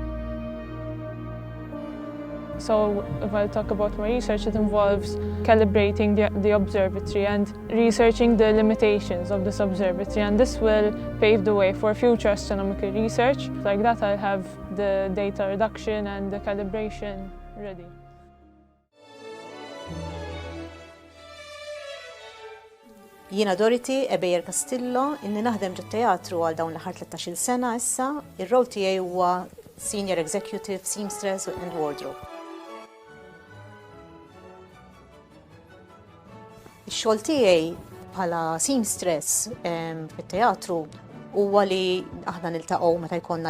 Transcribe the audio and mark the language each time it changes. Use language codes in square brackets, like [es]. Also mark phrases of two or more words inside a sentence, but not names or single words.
[en] So if I talk about my research, it involves calibrating the observatory and researching the limitations of this observatory, and this will pave the way for future astronomical research. Like that, I'll have the data reduction and the calibration ready. [mt] Jiena Dorothy Ebejer Castillo, inni naħdem ġit-teatru għal dawn l-aħħar 13-il sena issa. Ir-rol tiegħi huwa [en] Senior Executive Seamstress and Wardrobe. [mt] Ix-xogħol tiegħi bħala seamstress fit-teatru huwa li aħna niltaqgħu meta jkollna